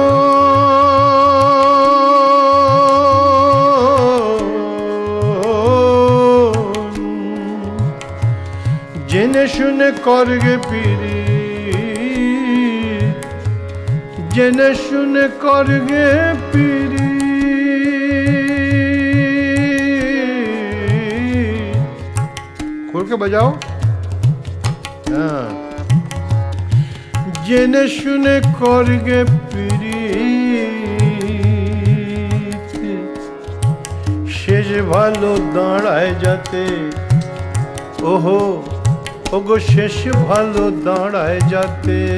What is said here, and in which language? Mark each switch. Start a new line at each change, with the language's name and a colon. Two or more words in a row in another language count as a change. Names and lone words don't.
Bangla: মন, জেনে শুনে করগে পিরি, জেনে শুনে করগে পিরি.
Hindi: खोल के बजाओ.
Bangla: জেনে শুনে করগে পিরিত, শেষ ভালো দাঁড়ায় যাতে. ওহো ওগো শেষ ভালো দাঁড়ায় যাতে.